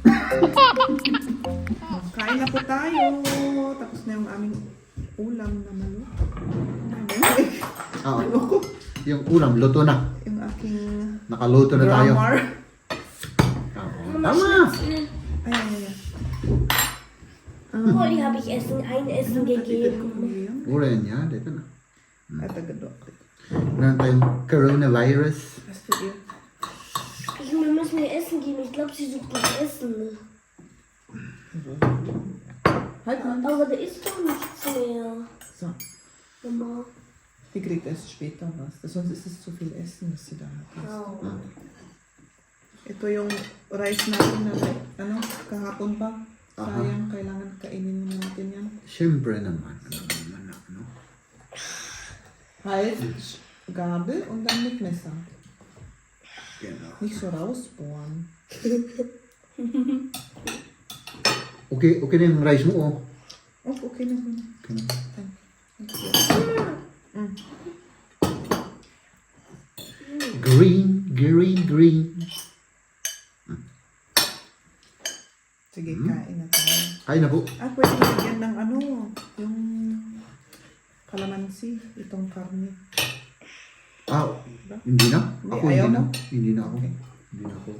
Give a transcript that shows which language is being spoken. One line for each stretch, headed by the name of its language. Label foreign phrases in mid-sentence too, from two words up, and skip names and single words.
Filipino: Kain na po tayo. Tapos na yung aming ulam na maluto. Oo. Yung ulam, luto na. Yung aking Nakaluto na tayo. grammar. Oo. Tama! Ay.
German: Molly habe ich ein Essen gegeben.
Filipino: Ura yan yan. Dito na. At agad. Meron tayong coronavirus.
German: Hast du ihr? Wir müssen ihr Essen geben. Ich glaube, sie sucht nach Essen. Halt mal. Aber da ist doch nichts mehr. So. Mama. Die kriegt erst später was. Sonst ist es zu viel Essen, was sie da hat. Oh.
Filipino: Ito yung rice natin na ano, kahapon pa. Aha. Sayang, kailangan kainin natin yan. Siyempre naman. Ano?
German: Halt, Gabel und dann mit Messer. Genau. Nicht so rausbohren.
Filipino: Okay na yung rice mo, oh. Oh, okay na. Okay na.
English: Thank you. Green.
Filipino: Sige, kain na tayo. Ay na po. Pwede lagyan ng ano, yung kalamansi, itong karne. Hindi na? Ako Ayaw hindi na. mo? Hindi na ako. Okay. Hindi na ako.